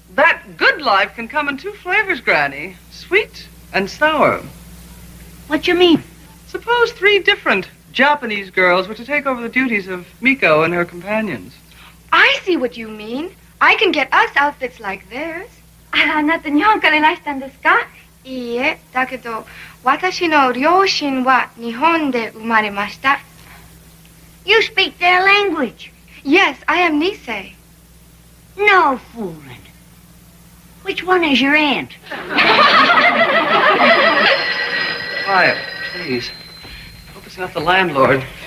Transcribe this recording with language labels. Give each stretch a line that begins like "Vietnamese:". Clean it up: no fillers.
English: That good life can come in two flavors, Granny. Sweet and sour. What you mean? Suppose 3 different Japanese girls were to take over the duties of Miko and her companions. I see what you mean. I can get us outfits like theirs.
Japanese: あなた日本からいらしたんですか？いいえ、だけど私の両親は日本で生まれました。
English: You speak their language? Yes, I am Nisei. No fooling. Which one is your aunt? Quiet, please. Hope it's not the landlord.